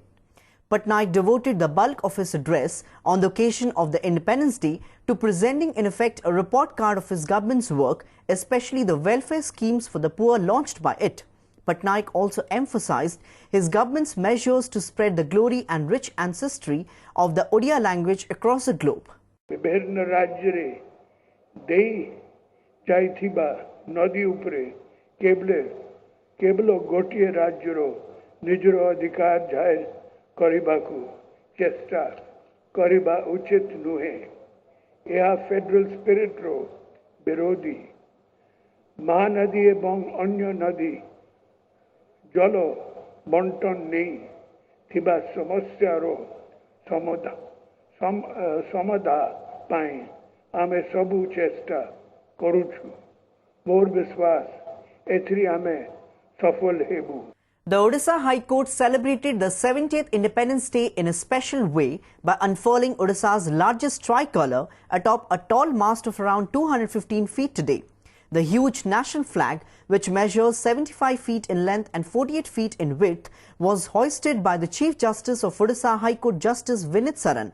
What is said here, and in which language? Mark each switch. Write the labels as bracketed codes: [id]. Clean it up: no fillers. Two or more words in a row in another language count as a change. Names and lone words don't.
[en] Patnaik devoted the bulk of his address on the occasion of the Independence Day to presenting in effect a report card of his government's work, especially the welfare schemes for the poor launched by it. Patnaik also emphasized his government's measures to spread the glory and rich ancestry of the Odia language across the globe. [or] ବିଭିନ୍ନ ରାଜ୍ୟ ଦେଇ ଯାଇଥିବା ନଦୀ ଉପରେ କେବଳ ଗୋଟିଏ ରାଜ୍ୟର ନିଜର ଅଧିକାର ଜାହିର କରିବାକୁ ଚେଷ୍ଟା କରିବା ଉଚିତ ନୁହେଁ। ଏହା [en] federal spirit [or] ର ବିରୋଧୀ। ମହାନଦୀ ଏବଂ ଅନ୍ୟ ନଦୀ ଜଳ ବଣ୍ଟନ ନେଇ ଥିବା ସମସ୍ୟା ର ସମାଧାନ ପାଇଁ ଆମେ ସବୁ ଚେଷ୍ଟା କରୁଛୁ। ମୋର ବିଶ୍ୱାସ ଏଥିରେ ଆମେ ସଫଳ ହେବୁ। [en] The Odisha High Court celebrated the 70th Independence Day in a special way by unfurling Odisha's largest tricolour atop a tall mast of around 215 feet today. The huge national flag, which measures 75 feet in length and 48 feet in width, was hoisted by the Chief Justice of Odisha High Court Justice Vinit Saran.